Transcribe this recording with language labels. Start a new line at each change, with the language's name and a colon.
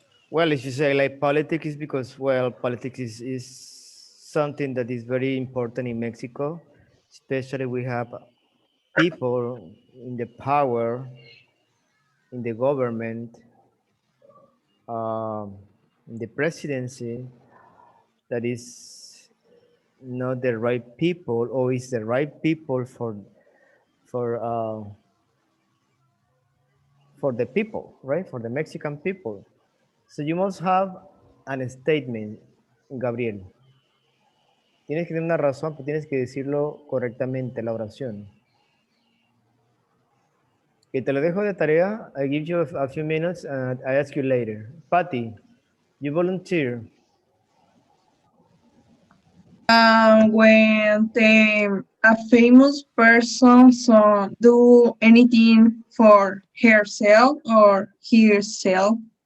English: Well, if you say like politics is because, well, politics is something that is very important in Mexico, especially we have people in the power, in the government, in the presidency that is not the right people or is the right people for uh, for the people, right? For the Mexican people. So you must have an statement, Gabriel.
Spanish: Tienes que tener una razón, pero tienes que decirlo correctamente, la oración. Y te lo dejo de tarea.
English: I give you a few minutes and I ask you later. Patty, you volunteer. When a famous person do anything for herself or herself.